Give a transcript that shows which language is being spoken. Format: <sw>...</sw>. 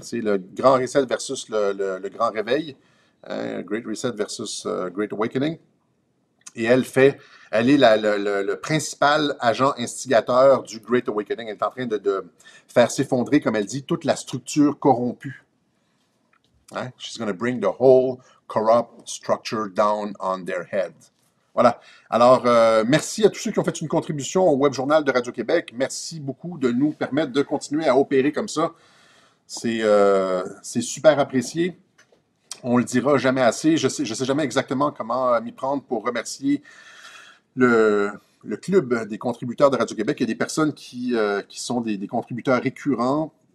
<fr>C'est le grand reset versus le grand réveil.</fr> <en>Great Reset versus Great Awakening.</en> <fr>Et elle est le principal agent instigateur du Great Awakening. Elle est en train de faire s'effondrer, comme elle dit, toute la structure corrompue. Hein?</fr> <en>She's going to bring the whole corrupt structure down on their head.</en> <fr>Voilà. Alors, merci à tous ceux qui ont fait une contribution au Web Journal de Radio-Québec. Merci beaucoup de nous permettre de continuer à opérer comme ça. C'est super apprécié. On le dira jamais assez. Je sais jamais exactement comment m'y prendre pour remercier le club des contributeurs de Radio-Québec. Il y a des personnes qui sont des contributeurs récurrents.</fr>